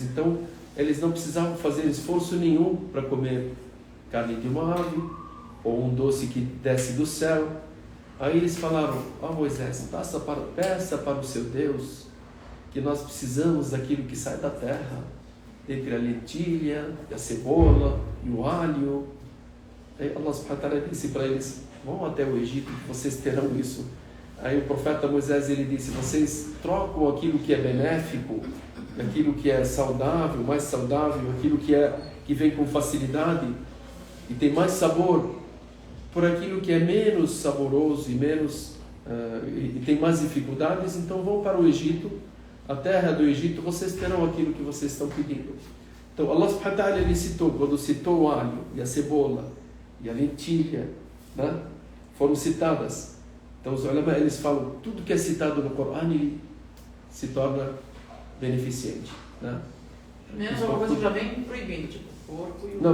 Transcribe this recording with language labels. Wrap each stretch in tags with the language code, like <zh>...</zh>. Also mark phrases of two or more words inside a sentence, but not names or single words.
<pt>Então, eles não precisavam fazer esforço nenhum para comer carne de uma ave, ou um doce que desce do céu. Aí eles falaram: Moisés, peça para o seu Deus que nós precisamos daquilo que sai da terra, entre a lentilha, a cebola e o alho. Aí Allah</pt> <ar>سبحانه وتعالى</ar> <pt>disse para eles: vão até o Egito que vocês terão isso. Aí o profeta Moisés, ele disse: vocês trocam aquilo que é benéfico, aquilo que é saudável, mais saudável, aquilo que vem com facilidade e tem mais sabor, por aquilo que é menos saboroso e menos e tem mais dificuldades. Então vão para o Egito, a terra do Egito, vocês terão aquilo que vocês estão pedindo. Então Allah</pt> <ar>سبحانه وتعالى,</ar> <pt>ele citou, quando citou o alho e a cebola e a lentilha, né, foram citadas. Então os ulama, eles falam, tudo que é citado no Corão, ele se torna beneficente, né? Menos alguma coisa que já vem proibido, tipo porco e o...</pt>